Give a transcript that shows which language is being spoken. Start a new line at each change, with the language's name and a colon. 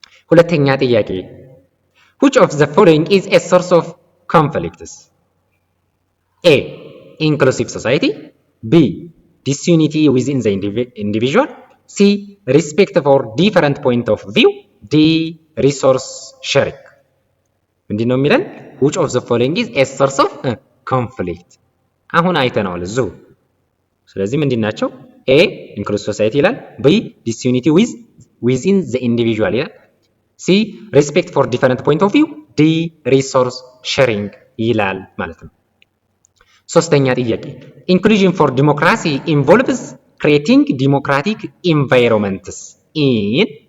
Amharic: ሁለተኛ ጥያቄ
English: Which of the following is a source of conflicts? A. inclusive society, B. disunity within the individual, C. respect for different point of view, D. resource sharing.
Amharic: ምንድን ነው የሚለን?
English: Which of the following is a source of conflict?
Amharic: አሁን አይተናል እዙ። ስለዚህ ምንድን ናቸው?
English: A. inclusive society
Amharic: ይላል፣
English: B. disunity within the individual ይላል፣ C. respect for different point of view፣ D. resource sharing
Amharic: ይላል ማለት ነው። ሶስተኛ ጥያቄ
English: inclusion for democracy involves creating democratic environments in.